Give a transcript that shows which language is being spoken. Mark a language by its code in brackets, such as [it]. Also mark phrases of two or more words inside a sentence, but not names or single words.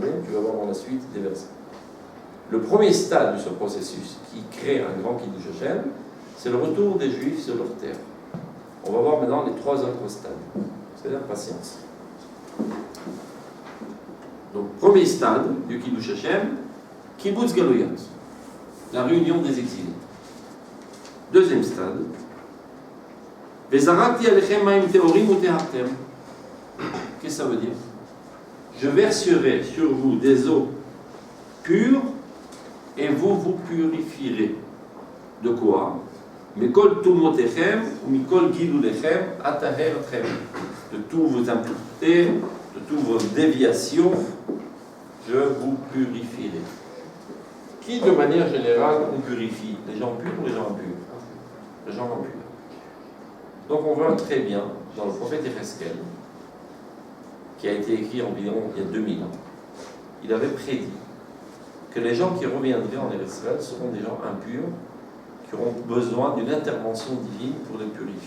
[fr] Tu vas voir dans la suite des versets. Le premier stade de ce processus qui crée un grand [he] קידוש השם, [fr] c'est le retour des Juifs sur leur terre. On va voir maintenant les 3 autres stades. C'est-à-dire patience. Donc, premier stade du [he] קידוש השם, קיבוץ גלויות, [fr] la réunion des exilés. Deuxième stade, [he] וזרקתי עליכם מים טהורים וטהרתם. [fr] Qu'est-ce que ça veut dire? Je verserai sur vous des eaux pures et vous vous purifierez. De quoi? [he] מכל טומאותיכם ו מכל גלוליכם אטהר אתכם. [fr] De tous vos impuretés, de toutes vos déviations, je vous purifierai. Qui, de manière générale, on purifie? Les gens purs ou les gens impurs? Les gens impurs. Donc on voit très bien, dans le prophète Ézéchiel, qui a été écrit environ il y a 2000 ans, il avait prédit que les gens qui reviendraient en Israël seront des gens impurs, qui auront besoin d'une intervention divine pour les purifier.